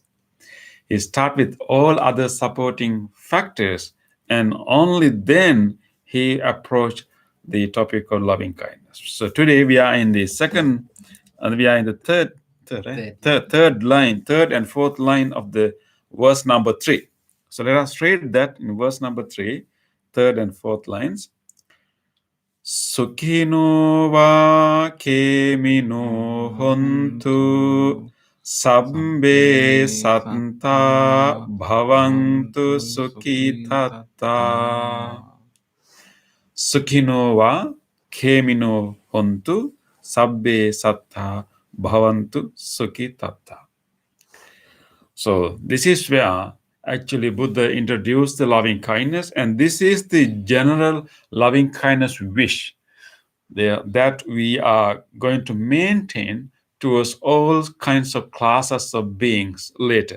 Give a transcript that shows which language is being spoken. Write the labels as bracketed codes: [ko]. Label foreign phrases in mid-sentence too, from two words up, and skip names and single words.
[en] He start with all other supporting factors, and only then he approached the topic of loving kindness. So today we are in the second, we are in the third and fourth line of the verse number 3. So let us read that in verse number 3, third and fourth lines. [pi] Sukhino va kemino hontu sabbe satta bhavantu sukhitatta. Sukhino va kemino hontu sabbe satta bhavantu sukhitatta. [en] So this is where actually Buddha introduced the loving kindness, and this is the general loving kindness wish that we are going to maintain towards all kinds of classes of beings later.